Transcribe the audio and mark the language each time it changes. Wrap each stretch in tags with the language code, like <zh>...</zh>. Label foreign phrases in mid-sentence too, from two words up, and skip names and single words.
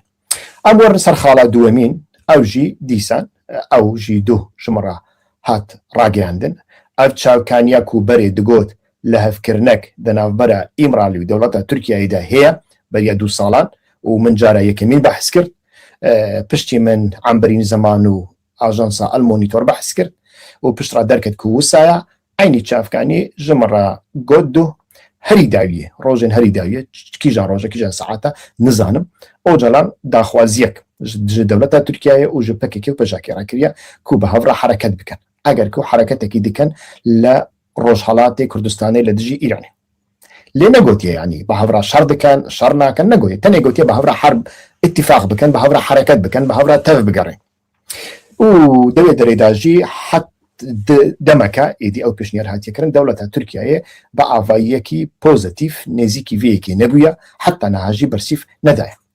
<ku>ئەم وەرن سەر خاڵا دووەمین ئەوژی دیسان ئەوژی دوو ژمڕە هات ڕاگەاندن ئەف چاوکانیا و بەرێ دگوت لە هەفکردنەك دەناوبەرە ئیمرالی و دەوڵەتە تورکیاییدا هەیە بەریە 2 ساڵان و من جارە یەکەمین بەحس کرد پشتی من عەمبەرین زەمان و ئاژانسا ئەلمۆنیتۆر بەحس کرد و پشتڕا دەرکەت و وسایە عینی چافکانی ژمڕە گۆت دوو هەری داویە ڕۆژێن هەری داویە کیژان ڕۆژە کیژان سەعاتە نزانم ئەو جەڵان داخوازیەک ji dewleta Tirkiyeyê û ji PKK û pejakê rakiriye ku bi hevra hereket bikin eger ku hereketekî dikin li Rojhilatê Kurdistanê li dijî Îranê lê negotiye yanî bi hevra şer dikin şer nakin negotiye tenê gotiye bi hevra herb ittifaq bikin bi hevra hereket bikin bi hevra tev bigerin û devê derê de jî het demeka êdî ew pêşniyar hatiye kirin dewleta Tirkiyeyê bi avayiyekî pozitîv nêzîkî vê yekê nebûye heta niha jî bersîv nedaye.</ku>